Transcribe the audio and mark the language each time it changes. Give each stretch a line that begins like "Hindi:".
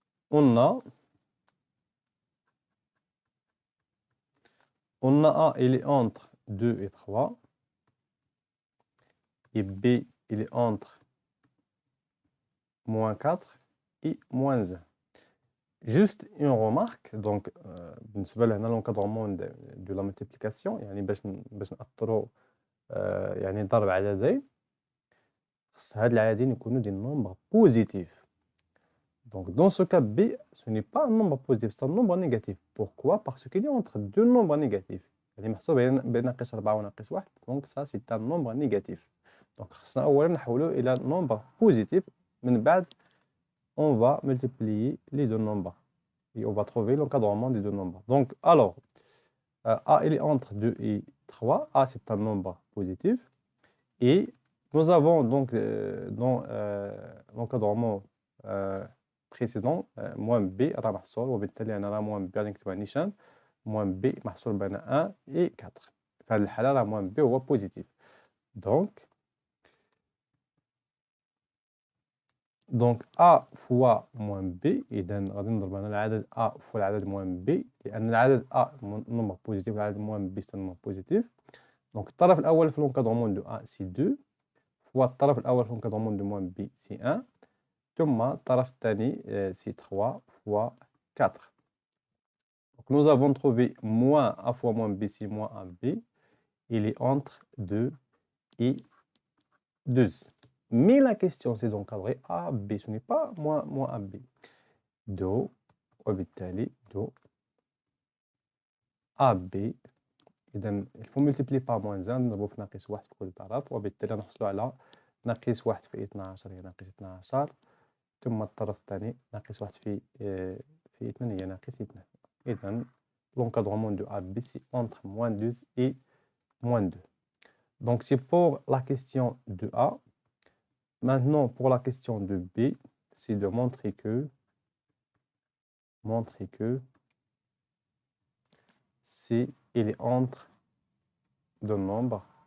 French: On a A, il est entre 2 et 3. Et B, il est entre moins 4 et moins 1. Juste une remarque, donc,
Arabic: بالنسبة لهنا
French: l'encadrement de la multiplication,
Arabic: يعني باش نأثروا يعني ضرب عددين، خص هاد العددين يكونوا
French: des nombres positifs. Donc, dans ce cas B, ce n'est pas un nombre positif, c'est un nombre négatif. Pourquoi? Parce qu'il est entre deux nombres négatifs.
Arabic: يعني محسوب بين ناقص 4 وناقص 1.
French: Donc, ça, c'est un nombre négatif.
Arabic: Donc, خصنا أولا نحولوا إلى
French: nombre positif.
Arabic: من بعد,
French: on va multiplier les deux nombres. Et on va trouver l'encadrement des deux nombres. Donc, alors, A, il est entre 2 et 3. A, c'est un nombre positif. Et nous avons donc dans l'encadrement précédent moins B
Arabic: راه محصور وبالتالي أنا راه moins B غادي نكتبها نيشان moins B محصور بين
French: 1 et 4.
Arabic: في هذه الحالة راه moins B هو positif.
French: Donc A fois moins B,
Arabic: إذا غادي نضرب هنا العدد
French: A fois العدد moins B
Arabic: لأن العدد
French: A nombre positif
Arabic: والعدد
French: moins B c'est un nombre positif. Donc
Arabic: الطرف الأول في
French: l'encadrement de A c'est 2 fois الطرف الأول في l'encadrement de moins B c'est 1
Arabic: ثم الطرف الثاني
French: c'est 3 fois 4. Donc nous avons trouvé moins A fois moins B c'est moins AB. Il est entre 2 et 12. Mais la question, c'est d'encadrer A, B. Ce n'est pas moins AB. Do, وبالتالي do AB.
Arabic: إذا
French: il faut multiplier par moins 1
Arabic: نضربه في ناقص 1 في كل طرف وبالتالي نحصلوا على ناقص 1 في 12 هي ناقص 12 ثم الطرف الثاني ناقص 1 في 2 هي ناقص 2.
French: إذا l'encadrement de AB c'est entre moins 12 et moins 2. Donc c'est pour la question de A. Maintenant, pour la question de B, c'est de montrer que C, il est entre deux nombres.